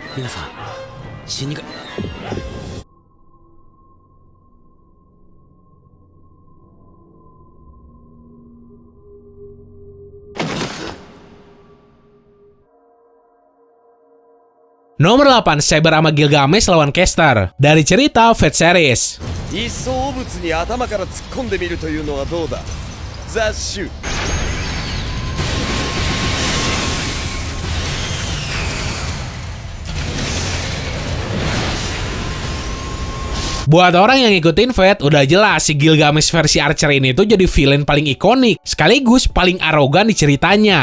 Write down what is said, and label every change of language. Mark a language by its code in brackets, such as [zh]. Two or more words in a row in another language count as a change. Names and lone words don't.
[id] Nomor 8, Saber sama Gilgamesh lawan Caster dari cerita Fate Series. [ja] いっそ汚物に頭から突っ込んでみるというのはどうだ雑種 [id] Buat orang yang ngikutin Fate, udah jelas si Gilgamesh versi Archer ini tuh jadi villain paling ikonik, sekaligus paling arogan di ceritanya.